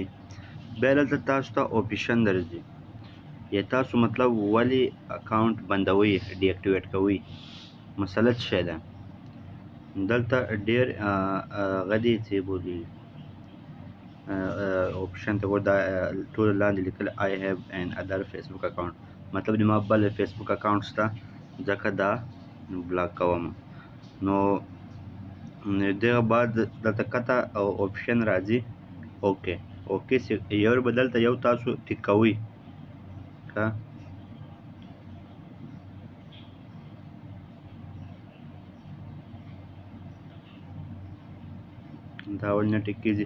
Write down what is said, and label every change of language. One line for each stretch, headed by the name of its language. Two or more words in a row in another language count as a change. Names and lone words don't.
Pashto: بیا دلته تاسو ته اپشن درځي، یا تاسو مطلب ولې اکاونټ بندوئ، ډي اکټیویټ کوئ، مسله څه شی ده. دلته ډېر غدي چې بولي اپشن ته ګور، دا ټول لاندې لیکل
English: I have an other Facebook account،
Pashto: مطلب د ما بل فیسبوک اکاونټ شته، ځکه دا بلاک کوم. نو دغه بعد دلته کته او اپشن راځي اوکې. یو به دلته یو تاسو ټیک کوئ. ښه دا ولې نه ټیک کېږي.